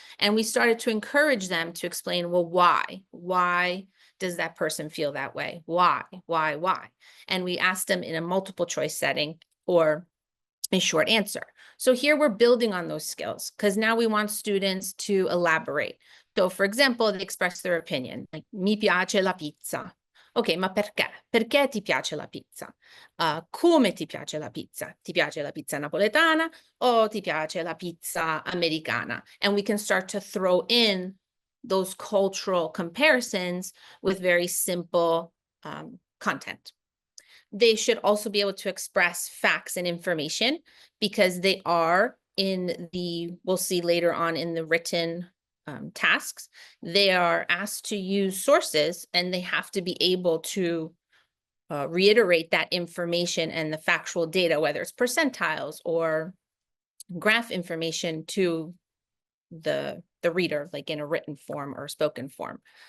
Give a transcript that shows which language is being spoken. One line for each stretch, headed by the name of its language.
English: And we started to encourage them to explain, well, why? Why does that person feel that way? Why? And we asked them in a multiple choice setting or a short answer. So here we're building on those skills because now we want students to elaborate. So for example, they express their opinion, like
Italian: mi piace la pizza. Ok, ma perché? Perché ti piace la pizza? Come ti piace la pizza? Ti piace la pizza napoletana o ti piace la pizza americana?
English: And we can start to throw in those cultural comparisons with very simple content. They should also be able to express facts and information because they are in the, we'll see later on in the written tasks, they are asked to use sources and they have to be able to reiterate that information and the factual data, whether it's percentiles or graph information to the reader, like in a written form or spoken form.